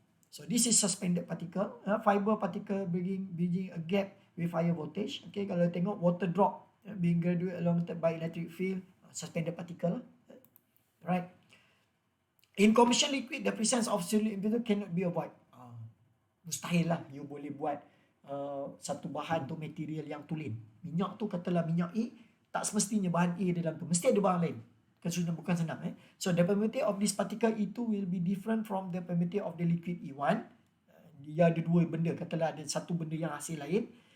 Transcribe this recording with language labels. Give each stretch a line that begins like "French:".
English: So this is suspended particle. Fiber particle bridging a gap with higher voltage. Okay,
Malay: kalau tengok
English: water drop being graduated along by electric field, suspended particle. Right. In commercial liquid, the presence of solid impurity cannot be avoided.
Malay: Mustahil lah you boleh buat satu bahan tu material yang tulen. Minyak tu katalah minyak A, tak semestinya bahan A dalam tu. Mesti ada bahan lain. Bukan senang.
English: So the permittivity of this particle E2 will be different from the permittivity of the liquid E1.
Malay: Dia ada dua benda. Katalah ada satu benda yang hasil lain.